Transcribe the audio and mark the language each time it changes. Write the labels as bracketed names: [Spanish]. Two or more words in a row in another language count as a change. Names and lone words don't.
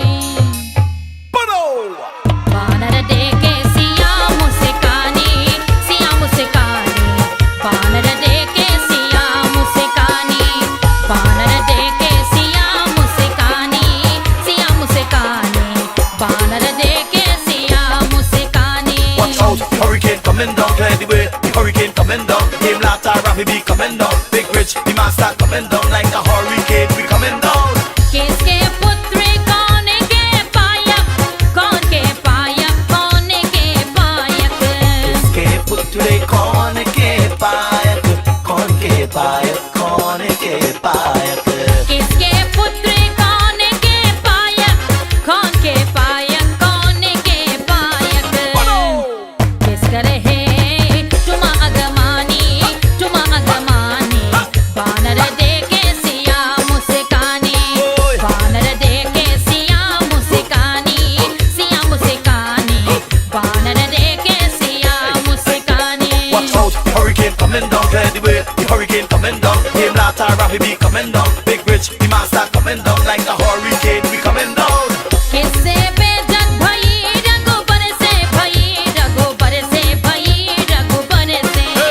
[Awadhi] बानर देके सिया मुस्कानी, सिया मुस्कानी, बानर देके सिया मुस्कानी, बानर देके सिया मुस्कानी, सिया मुस्कानी, बानर देके सिया मुस्कानी। [English] Watch out, hurricane coming down, clear the way. The hurricane coming down. Game Lata, Rafi be coming down. Big Rich, the master coming down like a hurricane. We coming down. [Awadhi] किसके पुत्र कौन के पायक, कौन के पायक, कौन के पायक। इसके पुत्र कौन के पायक, कौन के पायक, कौन के पायक। किसके पुत्र कौन के पायक, कौन के पायक, कौन के पायक। किस रहे तुम अगमानी, तुम अगमानी, बानर देके सिया मुस्कानी, बानर देके सिया मुस्कानी, सिया मुस्कानी, बानर देके सिया मुस्कानी। [English] Watch out, hurricane coming down, clear the way. The hurricane coming down. Game Lata, Rafi be coming down. Big Rich, the master coming down like a hurricane. We coming down. [Awadhi] किससे बेजग भई रघुबर से, भई रघुबर से, भई रघुबर से।